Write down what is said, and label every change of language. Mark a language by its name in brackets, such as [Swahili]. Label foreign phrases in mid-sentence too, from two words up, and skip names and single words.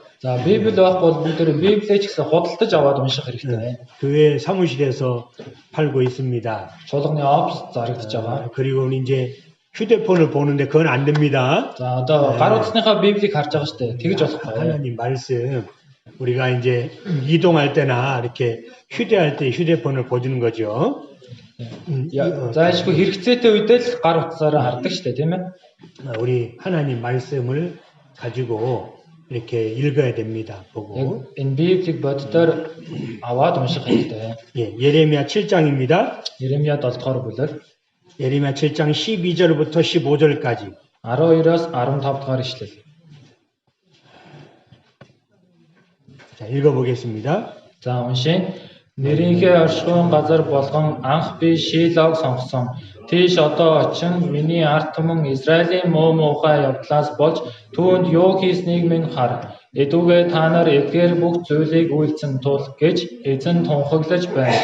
[Mongolian] За Библи байхгүй бол бүгд Библийг ч гэсэн худалдаж аваад унших хэрэгтэй. [Korean] 교회 사무실에서 팔고 있습니다. [Mongolian] Чуулганы офс зарагдаж байгаа. [Korean] 그리고 이제 휴대폰을 보는데 그건 안 됩니다. [Mongolian] За одоо гар утасныхаа Библийг харж байгаа шүү дээ. Тэгж болохгүй. [Korean] 하나님 말씀 우리가 이제 이동할 때나 이렇게 휴대할 때 휴대폰을 보여주는 거죠. [Mongolian] Заашгүй хэрэгцээтэй үедээ л гар утсаараа хардаг шүү дээ, тийм ээ. [Korean] 우리 하나님 말씀을 가지고 이렇게 읽어야 됩니다. 보고. [Mongolian] Энэ Библийг боддоор аваад унших хэрэгтэй. [Korean] 예, 예레미야 7장입니다. [Mongolian] Еремия 7 дугаар бүлэг. [Korean] 예레미야 7장 12절부터 15절까지. [Mongolian] 12-оос 15 дугаар ишлэл. [Korean] 자, 읽어보겠습니다. [Mongolian] За уншийн. Нэрийнхээ оршихуйн газар болгон анх би Шилог сонгосон. Тийш одоо очин миний ард түмэн Израилийн муу муухай явдлаас болж түүнд юу хийснийг минь хар. Эдүгээ та нар эдгээр бүх зүйлийг үйлцэн тул гэж эзэн тунхаглаж байна.